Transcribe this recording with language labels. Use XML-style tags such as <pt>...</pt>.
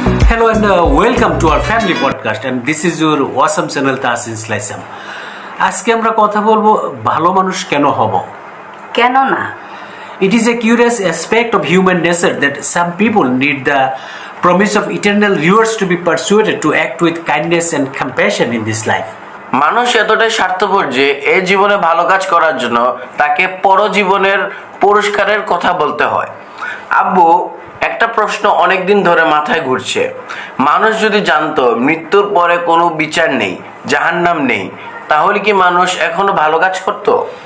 <en>Hello and welcome to our family podcast, and this is your awesome channel Tasin Slaisam.</en> <bn>আজকে আমরা কথা বলবো ভালো মানুষ কেন হব। কেন না?</bn> <en>It is a curious aspect of human nature that some people need the promise of eternal rewards to be persuaded to act with kindness and compassion in this life.</en> <bn>মানুষ এতটাই স্বার্থপর যে এই জীবনে ভালো কাজ করার জন্য তাকে পরজীবনের পুরস্কারের কথা বলতে হয়। আব্বু, একটা প্রশ্ন অনেকদিন ধরে মাথায় ঘুরছে। মানুষ যদি জানতো মৃত্যুর পরে কোনো বিচার নেই, জাহান্নাম নেই, তাহলে কি মানুষ এখনো ভালো কাজ করত?</bn>